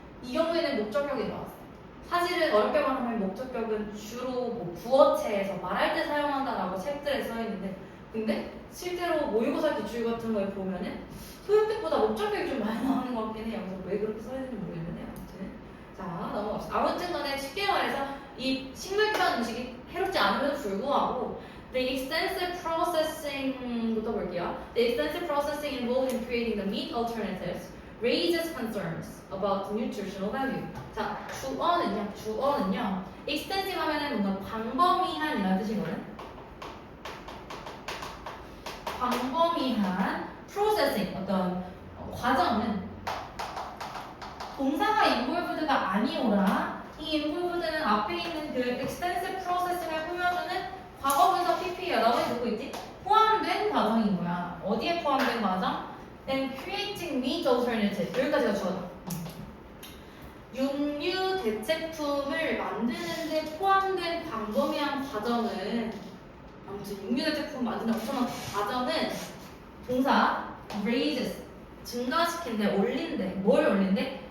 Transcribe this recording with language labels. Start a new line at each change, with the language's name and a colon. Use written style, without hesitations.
Korean: 이 경우에는 목적격이 나왔어. 사실은 어렵게 말하면 목적격은 주로 뭐 부어체에서 말할 때 사용한다라고 책들에 써있는데 근데 실제로 모의고사 기출 같은 거에 보면은 소유격보다 목적격이 좀 많이 나오는 것 같긴 해요. 그래서 왜 그렇게 써있는지 모르겠는데 아무튼 자 넘어갑시다. 아무튼 간에 쉽게 말해서 이 식물 기반 음식이 해롭지 않음에도 불구하고
English: The extensive processing
Korean: 부터 볼게요.
English: The extensive processing involved in creating the meat alternatives raises concerns about nutritional value.
Korean: 자, 주어는요. extensive 하면은 뭔가 광범위한 이라는 뜻이거든. 광범위한 processing 어떤 과정은 동사가 involved가 아니오라. 이 involved는 앞에 있는 그 extensive processing을 꾸며주는 과거분사 PP야. 나머지 누구 있지? 포함된 과정인 거야. 어디에 포함된 과정?
English: Then creating meat alternative.
Korean: 여기까지가 주어다. 육류 대체품을 만드는데 포함된 광범위한 과정은 아무튼 육류 대체품 만드는 엄청난 과정은 동사 raises 증가시킨대, 올린대. 뭘 올린대?